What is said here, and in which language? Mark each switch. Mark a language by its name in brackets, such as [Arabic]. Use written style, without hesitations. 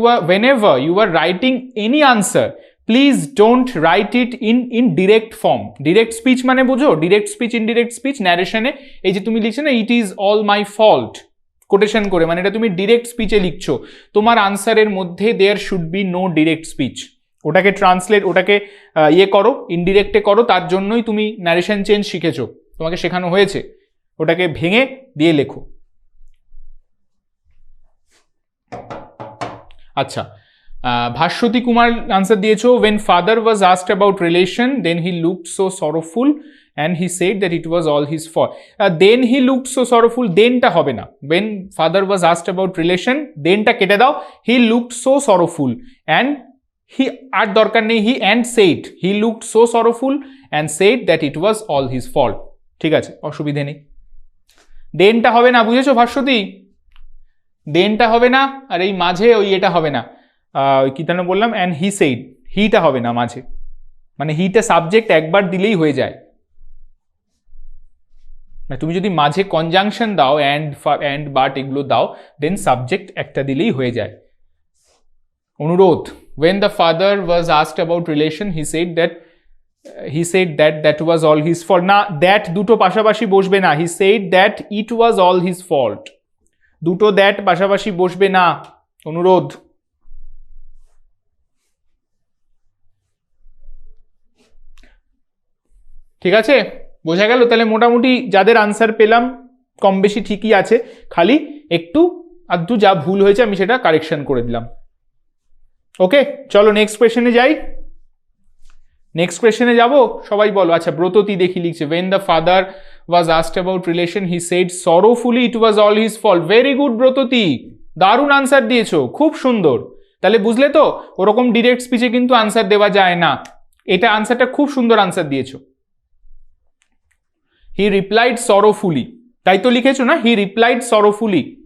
[English] whenever you are writing any answer, please don't write it in direct form. direct speech [Bangla] মানে বুঝো, direct speech, indirect speech, ন্যারেশনে এই যে তুমি লিখছো না it is all my fault quotation করে, মানে এটা তুমি ডিরেক্ট স্পিচে লিখছো, তোমার আনসারের মধ্যে there should be no direct speech. ওটাকে ট্রান্সলেট, ওটাকে করো, ইনডিরেক্টে করো, তার জন্যই তুমি ন্যারেশন চেঞ্জ শিখেছো, তোমাকে শেখানো হয়েছে। ওটাকে ভেঙে দিয়ে লেখো। আচ্ছা, ভাস্বতী কুমার আনসার দিয়েছো [English] when father was asked about relation then he looked so sorrowful and he said that it was all his fault. Then he looked so sorrowful, thenটা হবে না। when father was asked about relation thenটা কেটে দাও, he looked so sorrowful and he [Bangla] আর দরকার নেই [English] he and said, he looked so sorrowful and said that it was all his fault, [Bangla] ঠিক আছে, অসুবিধে নেই। দেনটা হবে না, বুঝেছো ভাস্বতী? দেনটা হবে না, আর এই মাঝে ওই এটা হবে না, কি যেন বললাম, অ্যান্ড হি সেইড, হিটা হবে না মাঝে, মানে হিটা সাবজেক্ট একবার দিলেই হয়ে যায়। তুমি যদি মাঝে কনজাংশন দাও, অ্যান্ড বাট এগুলো দাও, দেন সাবজেক্ট একটা দিলেই হয়ে যায়। অনুরোধ, [English] when the father was asked about relation he said that was all his fault. [Bangla] না, that দুটো পাশাপাশি বসবে না, [English] he said that it was all his fault, [Bangla] দুটো দ্যাট পাশাপাশি বসবে না, অনুরোধ। ঠিক আছে, বোঝা গেল? তাহলে মোটামুটি যাদের আনসার পেলাম কম বেশি ঠিকই আছে, খালি একটু আধটু যা ভুল হয়েছে আমি সেটা কারেকশন করে দিলাম। ওকে, চলো নেক্সট কোয়েশ্চেনে যাই। নেক্সট কোয়েশ্চেনে যাব, সবাই বলো। আচ্ছা, ব্রততী দেখি লিখছে [English] when the father was asked about relation he said sorrowfully it was all his fault. [Bangla] Very good Bratati, দারুণ আনসার দিয়েছো, খুব সুন্দর। তাহলে বুঝলে তো, ওরকম ডিরেক্ট স্পিচে কিন্তু আনসার দেওয়া যায় না। এটা আনসারটা খুব সুন্দর আনসার দিয়েছো। হি রিপ্লাইড সরোফুলি, তাই তো লিখেছো না, হি রিপ্লাইড সরোফুলি।